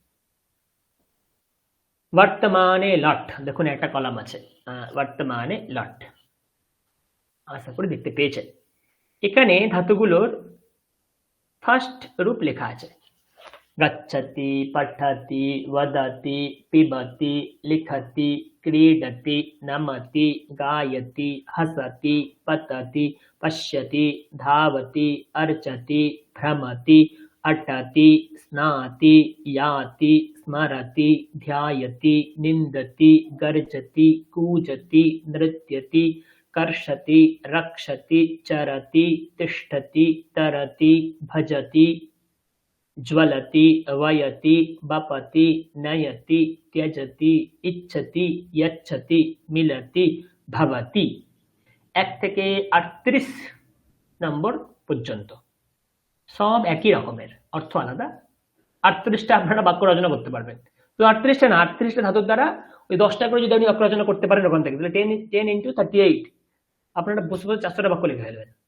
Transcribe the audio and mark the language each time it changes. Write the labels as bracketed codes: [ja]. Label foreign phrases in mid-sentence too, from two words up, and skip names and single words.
[bn] বর্তমানে লট, দেখুন একটা কলাম আছে, বর্তমানে লট, আশা করি দেখতে পেয়েছেন। এখানে ধাতুগুলোর ফার্স্ট রূপ লেখা আছে। [sa] গচ্ছতি, পঠতি, वदति, पिबति, लिखति, क्रीडति, नमति, गायति, हसति, पतति, पश्यति, धावति, अर्चति, भ्रमति, अटति, स्नाति, याति, स्मरति, ध्यायति, निन्दति, गर्जति, कूजति, नृत्यति, कर्षति, रक्षति, चरति, तिष्ठति, तरति, भजति, ज्वलति, वयति, बपति, नयति, त्यजति, इच्छति, यच्छति, मिलति, भवति। [bn] 1 থেকে 38 নম্বর পর্যন্ত সব একই রকমের, অর্থ আলাদা। 38টা আপনারা বাক্য রচনা করতে পারবেন। তো 38টা না, 38টা ধাতুর দ্বারা ওই 10টা করে যদি আপনি বাক্য রচনা করতে পারেন ওখান থেকে, তাহলে 10 × 38 আপনারা বসে বসে 400টা বাক্য লিখে ফেলবেন।